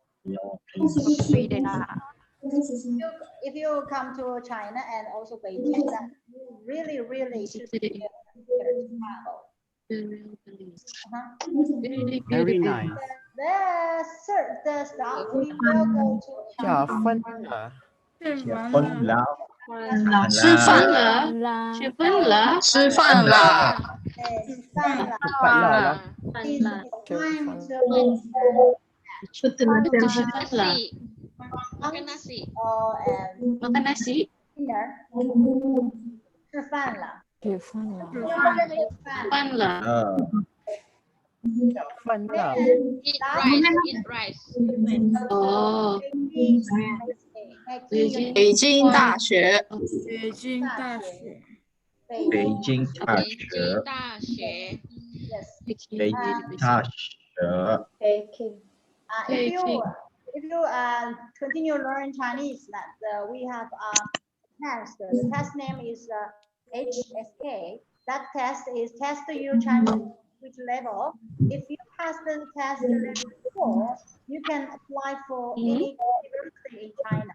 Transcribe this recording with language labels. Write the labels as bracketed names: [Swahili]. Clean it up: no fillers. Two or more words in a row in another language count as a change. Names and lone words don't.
[English] If you come to China and also Beijing, that really, really should be travel. Very nice. The stop we will go to China. [Chinese] 吃饭了。吃饭了。吃饭了。 [Malay] Makan nasi. Makan nasi. [English] Dinner. [Chinese] 吃饭了。饭了。 [English] Eat rice. Oh. [Chinese] 北京大学。北京大学。北京大学。 [English] If you continue learn Chinese, that we have a test. The test name is HSK. That test is test you Chinese which level. If you pass the test level 4, you can apply for any university in China.